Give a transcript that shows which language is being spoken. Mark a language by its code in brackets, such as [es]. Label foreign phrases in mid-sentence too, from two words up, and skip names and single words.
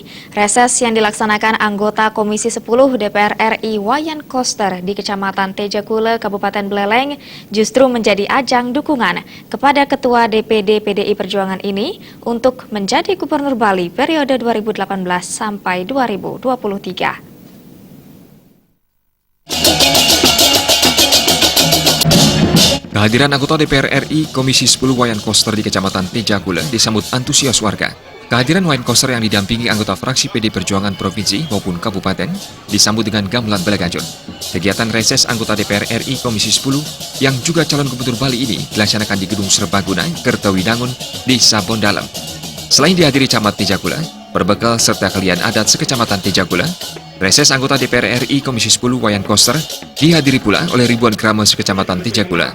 [id] Reses yang dilaksanakan anggota Komisi 10 DPR RI Wayan Koster di Kecamatan Tejakule, Kabupaten Beleleng justru menjadi ajang dukungan kepada Ketua DPD PDI Perjuangan ini untuk menjadi Gubernur Bali periode 2018 sampai 2023. Kehadiran anggota DPR RI Komisi 10 Wayan Koster di Kecamatan Tejakule disambut antusias warga. Kehadiran Wayan Koster yang didampingi anggota fraksi PD Perjuangan Provinsi maupun Kabupaten disambut dengan gamelan belegajun. Kegiatan reses anggota DPR RI Komisi 10 yang juga calon Gubernur Bali ini dilaksanakan di Gedung Serbaguna, Kertawidangun, Desa Bondalem. Selain dihadiri camat Tejakule, berbekal serta kalian adat sekecamatan Tejakule, reses anggota DPR RI Komisi 10 Wayan Koster dihadiri pula oleh ribuan keramas sekecamatan Tejakule.